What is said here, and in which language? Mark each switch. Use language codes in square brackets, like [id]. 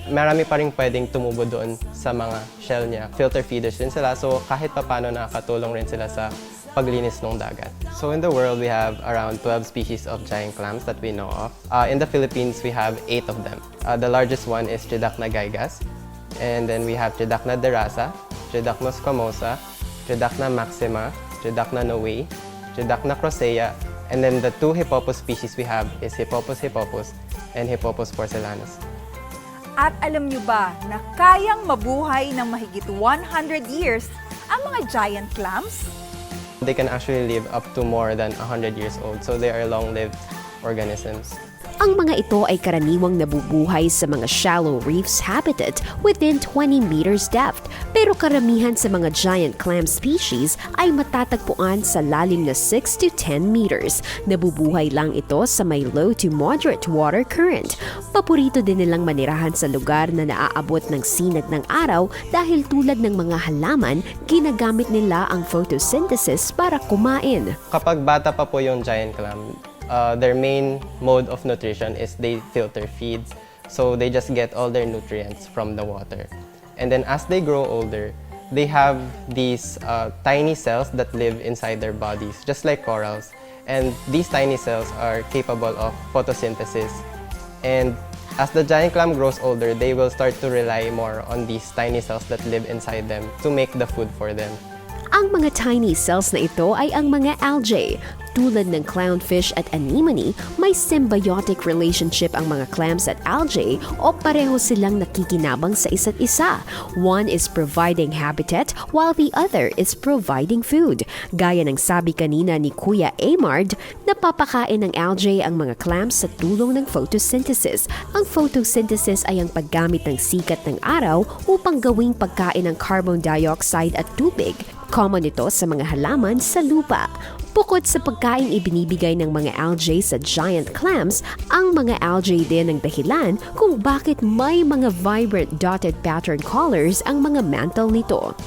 [tl] Marami pa rin pwedeng tumubo doon sa mga shell niya. Filter feeders din sila, so kahit papano nakakatulong rin sila sa paglinis ng dagat. [en] So in the world, we have around 12 species of giant clams that we know of. In the Philippines, we have 8 of them. The largest one is Tridacnagaigas, and then we have Tridacna derasa, Tridacna squamosa, Tridacna maxima, Tridacna novae, Tridacna crocea, and then the 2 hippopus species we have is Hippopus hippopus and Hippopus porcellanus. [tl] At alam nyo ba na kayang mabuhay ng mahigit 100 years ang mga giant clams? [en] They can actually live up to more than 100 years old, so they are long-lived organisms. [tl] Ang mga ito ay karaniwang nabubuhay sa mga [en] shallow reefs habitat within 20 meters depth. [tl] Pero karamihan sa mga giant clam species ay matatagpuan sa lalim na 6 to 10 meters. Nabubuhay lang ito sa may [en] low to moderate water current. [tl] Paborito din nilang manirahan sa lugar na naaabot ng sinag ng araw dahil tulad ng mga halaman, ginagamit nila ang photosynthesis para kumain. Kapag bata pa po yung [en] giant clam, their main mode of nutrition is they filter feed. So they just get all their nutrients from the water. And then as they grow older, they have these tiny cells that live inside their bodies, just like corals. And these tiny cells are capable of photosynthesis. And as the giant clam grows older, they will start to rely more on these tiny cells that live inside them to make the food for them. [tl] Ang mga tiny cells na ito ay ang mga algae. Tulad ng clownfish at anemone, may symbiotic relationship ang mga clams at algae o pareho silang nakikinabang sa isa't isa. [en] One is providing habitat while the other is providing food. [tl] Gaya ng sabi kanina ni Kuya Amard, napapakain ng algae ang mga clams sa tulong ng photosynthesis. Ang photosynthesis ay ang paggamit ng sikat ng araw upang gawing pagkain ng carbon dioxide at tubig. Common ito sa mga halaman sa lupa. Bukod sa pagkain ibinibigay ng mga algae sa giant clams, ang mga algae din ang dahilan kung bakit may mga [en] vibrant dotted pattern colors [tl] ang mga mantle nito.